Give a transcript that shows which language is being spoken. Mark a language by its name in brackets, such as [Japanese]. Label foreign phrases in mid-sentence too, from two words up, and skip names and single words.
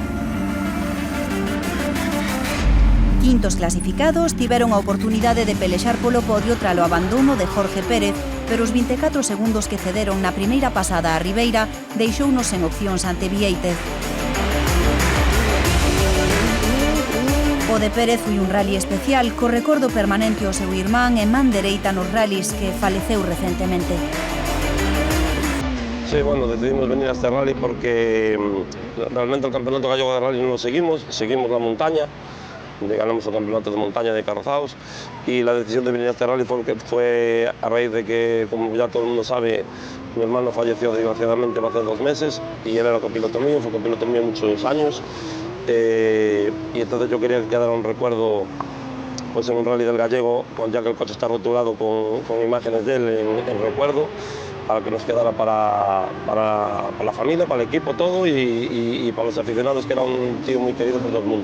[Galician] Quintos clasificados tiveron a oportunidade de pelexar polo podio tralo abandono de Jorge Pérez, pero os 24 segundos que cederon na primeira pasada a Ribeira deixounos en opcións ante Viéitez. O de Pérez foi un rally especial, co recordo permanente ao seu irmán e man dereita nos rallies que faleceu recentemente. [Spanish] Sí, bueno, decidimos venir a este rally porque realmente el campeonato gallego de rally no lo seguimos la montaña. Ganamos el campeonato de montaña de carrozados y la decisión de venir a este rally fue a raíz de que, como ya todo el mundo sabe, mi hermano falleció desgraciadamente hace 2 meses y él era copiloto mío, fue copiloto mío muchos años, y entonces yo quería que quedara un recuerdo pues en un rally del gallego, ya que el coche está rotulado con imágenes de él en recuerdo, para que nos quedara para la familia, para el equipo, todo y para los aficionados, que era un tío muy querido por todo el mundo.